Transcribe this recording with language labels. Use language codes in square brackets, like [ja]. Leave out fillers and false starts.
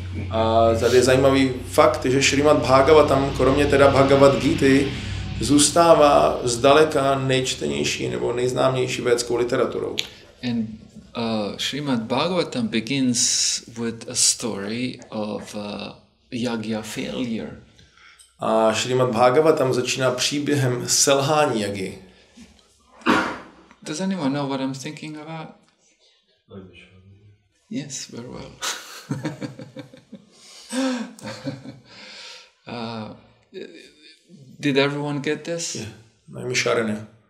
[cs] A tady je zajímavý fakt, že Srimad Bhagavatam, kromě teda Bhagavad Gity, zůstává zdaleka nejčtenější nebo nejznámější védskou literaturou. [en] And Srimad Bhagavatam begins with a story of Jagya failure. [cs] A Srimad Bhagavatam začíná příběhem selhání Jaggy. [en] Does anyone know what I'm thinking about? Yes, very well. Did everyone get this? Yeah. Naimisharanya.